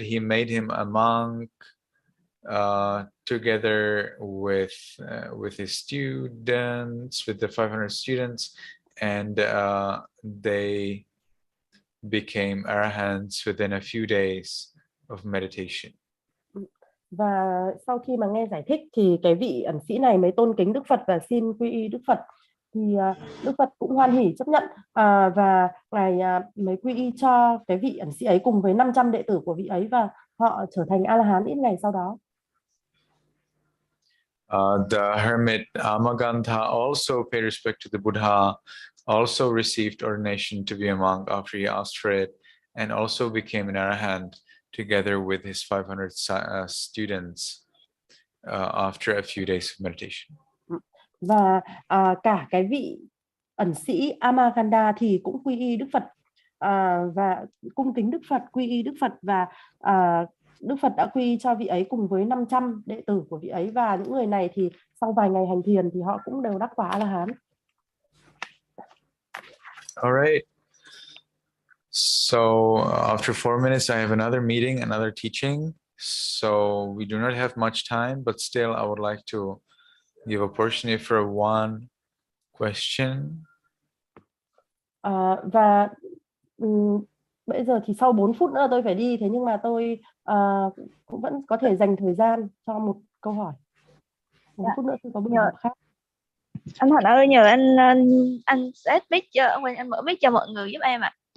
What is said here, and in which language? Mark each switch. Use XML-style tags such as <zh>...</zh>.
<en>He made him a monk together with his students, with the 500 students, and they became arahants within a few days of meditation.</en> <vi>Và sau khi mà nghe giải thích thì cái vị ẩn sĩ này mới tôn kính Đức Phật và xin quy y Đức Phật. Thì Đức Phật cũng hoan hỉ chấp nhận và ngài mới quy y cho cái vị ẩn sĩ ấy cùng với 500 đệ tử của vị ấy, và họ trở thành A-la-hán ít ngày sau đó.</vi> <en>The hermit Amagantha also paid respect to the Buddha, also received ordination to be a monk after he asked for it, and also became an arahant together with his 500 students after a few days of meditation.</en> <vi>Và cả cái vị ẩn sĩ Amagantha thì cũng quy y Đức Phật và cung kính Đức Phật, quy y Đức Phật, và Đức Phật đã quy y cho vị ấy cùng với 500 đệ tử của vị ấy, và những người này thì sau vài ngày hành thiền thì họ cũng đều đắc quả A-la-hán.</vi> <en>All right. So after 4 minutes, I have another meeting, another teaching. So we do not have much time, but still I would like to give opportunity for one question.</en> <vi>Và bây giờ thì sau 4 phút nữa tôi phải đi, thế nhưng mà tôi cũng vẫn có thể dành thời gian cho một câu hỏi. 4 phút nữa tôi có buổi học khác. Anh Thành ơi, nhờ anh set mic cho anh mở mic cho mọi người giúp em ạ.</vi>